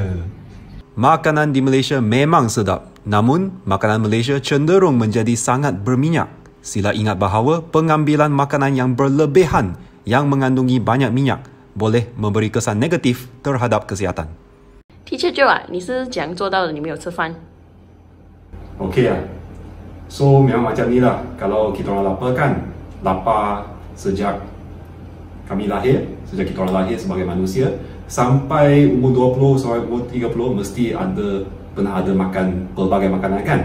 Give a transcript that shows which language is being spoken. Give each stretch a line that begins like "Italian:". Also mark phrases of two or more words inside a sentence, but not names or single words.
Malay: Makanan di Malaysia memang sedap. Namun, makanan Malaysia cenderung menjadi sangat berminyak. Sila ingat bahawa pengambilan makanan yang berlebihan yang mengandungi banyak minyak boleh memberi kesan negatif terhadap kesihatan.
Chinese: Teacher Joe 啊，你是怎样做到的？你没有吃饭？
Malay: Okey lah. So, memang macam ni lah. Kalau kita orang lapar kan, lapar sejak kami lahir, sejak kita orang lahir sebagai manusia, sampai umur 20 sampai umur 30 mesti pernah ada makan pelbagai makanan kan?